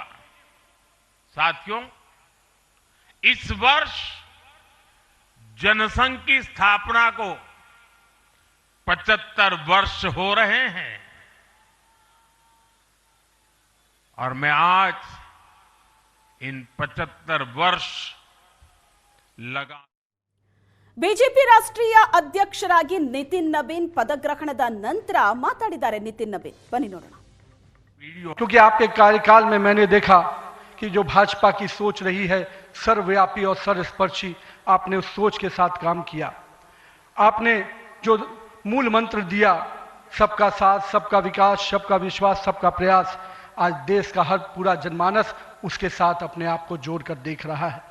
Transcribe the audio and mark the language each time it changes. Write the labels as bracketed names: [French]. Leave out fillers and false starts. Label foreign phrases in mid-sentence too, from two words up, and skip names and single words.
[Hindi] साथियों, इस वर्ष जनसंघ की स्थापना को 75 वर्ष हो रहे हैं और मैं आज इन 75 वर्ष लगा [Kannada] ಬಿಜೆಪಿ ರಾಷ್ಟ್ರೀಯ ಅಧ್ಯಕ್ಷರಾಗಿ ನಿತಿನ್ ನಬೀನ್ ಪದಗ್ರಹಣದ ನಂತರ ಮಾತಾಡಿದ್ದಾರೆ ನಿತಿನ್ ನಬೀನ್, ಬನ್ನಿ ನೋಡೋಣ। [Hindi] क्योंकि आपके कार्यकाल में मैंने देखा कि जो भाजपा की सोच रही है सर्वव्यापी और सर्वस्पर्शी, आपने उस सोच के साथ काम किया। आपने जो मूल मंत्र दिया, सबका साथ, सबका विकास, सबका विश्वास, सबका प्रयास, आज देश का हर पूरा जनमानस उसके साथ अपने आप को जोड़कर देख रहा है।